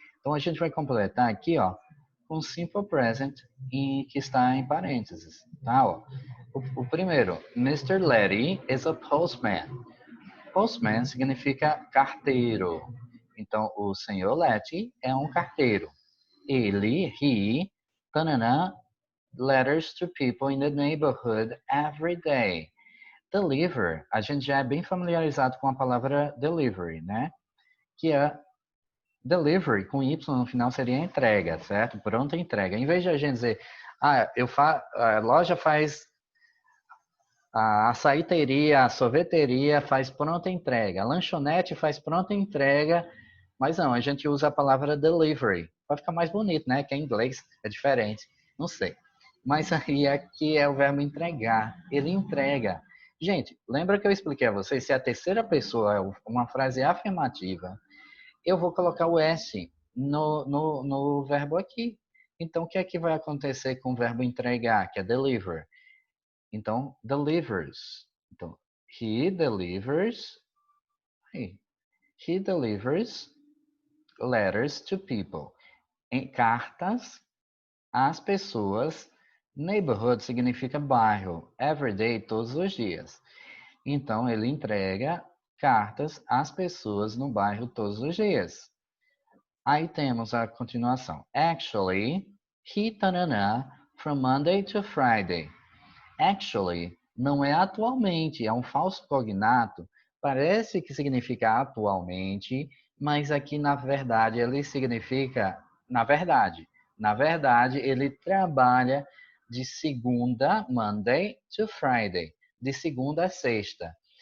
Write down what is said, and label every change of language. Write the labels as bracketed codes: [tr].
[pt] Então a gente vai completar aqui, ó, com o simple present que está em parênteses, tá? Ó. O primeiro, [en] Mr. Letty is a postman. [pt] Postman significa carteiro. Então o senhor Letty é um carteiro. [en] He, tanana, letters to people in the neighborhood every day. [pt] Deliver, a gente já é bem familiarizado com a palavra delivery, né? Que é delivery, com Y no final seria entrega, certo? Pronta entrega. Em vez de a gente dizer, a loja faz, a açaiteria, a sorveteria faz pronta entrega, a lanchonete faz pronta entrega, mas não, a gente usa a palavra delivery. Vai ficar mais bonito, né? Que em inglês é diferente, não sei. Mas aí aqui é o verbo entregar. Ele entrega. Gente, lembra que eu expliquei a vocês, se a terceira pessoa é uma frase afirmativa, eu vou colocar o S no verbo aqui. Então, o que é que vai acontecer com o verbo entregar, que é deliver? Então, delivers. [en] Então, he delivers, he delivers letters to people. [pt] Em cartas às pessoas. Neighborhood significa bairro. [en] Every day, [pt] todos os dias. Então, ele entrega cartas às pessoas no bairro todos os dias. Aí temos a continuação. [en] Actually, he tanana from Monday to Friday. [pt] Actually, não é atualmente, é um falso cognato. Parece que significa atualmente, mas aqui na verdade ele significa na verdade. Na verdade, ele trabalha de segunda, Monday, [en] to Friday, [pt] de segunda a sexta.